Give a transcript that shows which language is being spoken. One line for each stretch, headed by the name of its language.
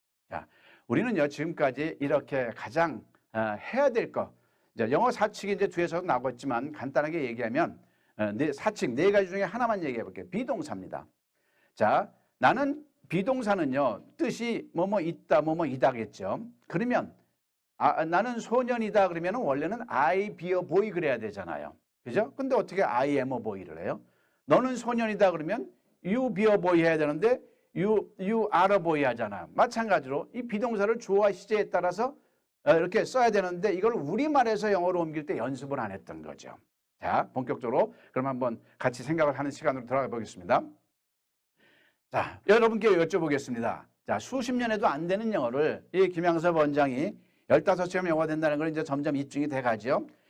Korean: 자, 우리는요 지금까지 이렇게 가장 해야 될 거, 이제 영어 사칙이 이제 뒤에서도 나왔지만 간단하게 얘기하면 사칙 4가지 중에 하나만 얘기해 볼게요. 비동사입니다. 자, 나는 비동사는요 뜻이 뭐뭐 있다 뭐뭐 이다겠죠. 그러면 나는 소년이다 그러면 원래는
English: I be a boy
Korean: 그래야 되잖아요. 그죠? 근데 어떻게
English: I am a boy
Korean: 를 해요? 너는 소년이다 그러면
English: you be a boy
Korean: 해야 되는데
English: you are a boy
Korean: 하잖아요. 마찬가지로 이 비동사를 주어와 시제에 따라서 이렇게 써야 되는데 이걸 우리말에서 영어로 옮길 때 연습을 안 했던 거죠. 자, 본격적으로 그럼 한번 같이 생각을 하는 시간으로 들어가 보겠습니다. 자, 여러분께 여쭤보겠습니다. 자, 수십 년에도 안 되는 영어를 이 김양섭 원장이 15시간 영어가 된다는 걸 이제 점점 입증이 돼 가죠.